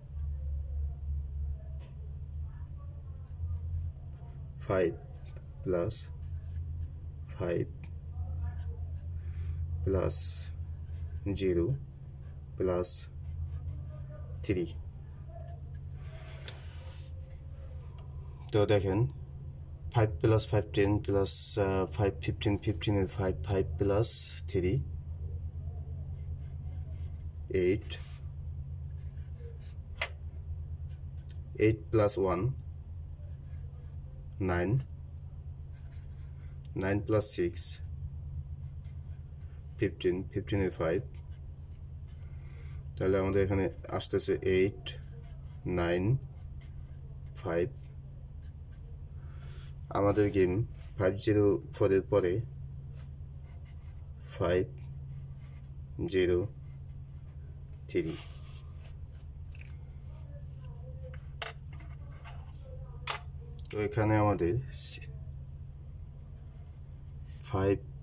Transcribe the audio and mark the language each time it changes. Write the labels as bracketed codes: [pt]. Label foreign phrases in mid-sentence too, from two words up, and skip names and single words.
[en] 5 plus 5 plus 0 plus 3 [bn] তো দেখেন [en] 5 plus 5 10 plus 5 15 15 এর 5 5 plus 3 8 8 plus 1 9 9 plus 6 [bn] 15 15 এর 5 তাহলে আমাদের এখানে আসতেছে 8 9 5 আমাদের গেম 504 এর পরে 5 0 3 তো এখানে আমাদের 5